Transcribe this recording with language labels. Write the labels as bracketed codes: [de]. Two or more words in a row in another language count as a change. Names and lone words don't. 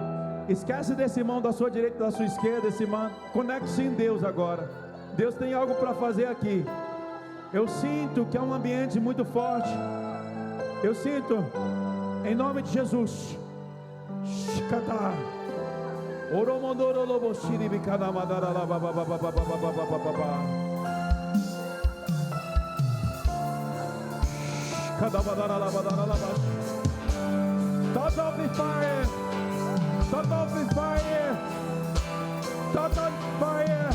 [pt] Esquece desse irmão da sua direita e da sua esquerda. Esse irmão. Conecte-se em Deus agora. Deus tem algo para fazer aqui. Eu sinto que é um ambiente muito forte. Eu sinto. Em nome de Jesus. Shikata. Oromondoro lobo shiri bikana madara la ba ba ba ba ba ba ba ba ba ba. Kada badara la badara la ba. [en] Touch of the fire. Touch of the fire. Touch of the fire.